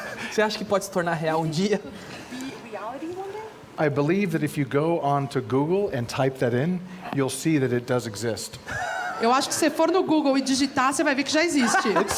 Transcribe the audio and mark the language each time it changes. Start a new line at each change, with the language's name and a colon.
Portuguese: Você acha que pode se tornar real um dia?
English: I believe that if you go onto Google and type that in, you'll see that it does exist.
Portuguese: Eu acho que se você for no Google e digitar, você vai ver que já existe.